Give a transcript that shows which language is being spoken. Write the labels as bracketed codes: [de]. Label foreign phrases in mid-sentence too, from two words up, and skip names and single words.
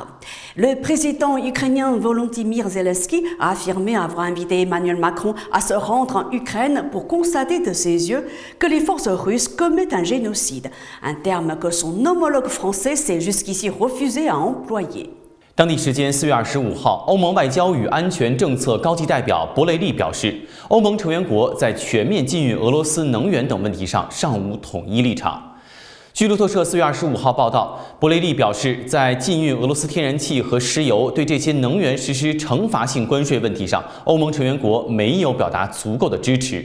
[fr] Le président ukrainien Volodymyr Zelensky a affirmé avoir invité Emmanuel Macron à se rendre en Ukraine pour constater de ses yeux que les forces russes commettent un génocide, un terme que son homologue français s'est jusqu'ici refusé à employer. [zh] 当地时间4月25号，欧盟外交与安全政策高级代表博雷利表示，欧盟成员国在全面禁运俄罗斯能源等问题上尚无统一立场。据路透社4月25号报道，博雷利表示，在禁运俄罗斯天然气和石油对这些能源实施惩罚性关税问题上，欧盟成员国没有表达足够的支持。